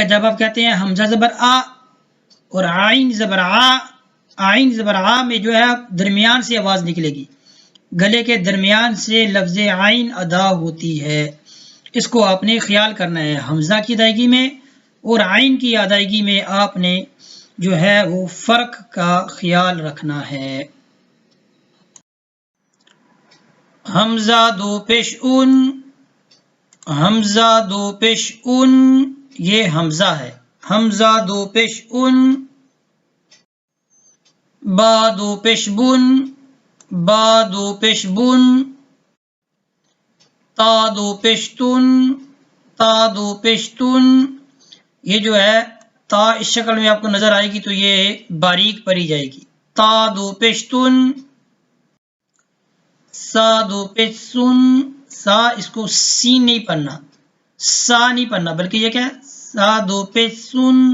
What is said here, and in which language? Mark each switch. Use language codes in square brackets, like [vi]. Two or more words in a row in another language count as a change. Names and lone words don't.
[ur] جب آپ کہتے ہیں حمزہ زبر آ اور عین زبر آ، عین زبر آ میں جو ہے درمیان سے آواز نکلے گی، گلے کے درمیان سے لفظ عین ادا ہوتی ہے۔ اس کو آپ نے خیال کرنا ہے، حمزہ کی ادائیگی میں اور عین کی ادائیگی میں آپ نے جو ہے وہ فرق کا خیال رکھنا ہے۔ حمزہ دو پیش اون، حمزہ دو پیش اون، یہ حمزہ ہے، حمزہ دو پیش اون۔ با دو پیش بن، با دو پیش بن۔ تا دو پیش تن، تا دو پیش تن۔ یہ جو ہے تا اس شکل میں آپ کو نظر آئے گی تو یہ باریک پڑھی جائے گی، تا دو پیش تن۔ سا دو پیش سن، سا اس کو سین نہیں پڑھنا، سا نہیں پڑھنا بلکہ یہ کیا ہے، سا دو پیش سن۔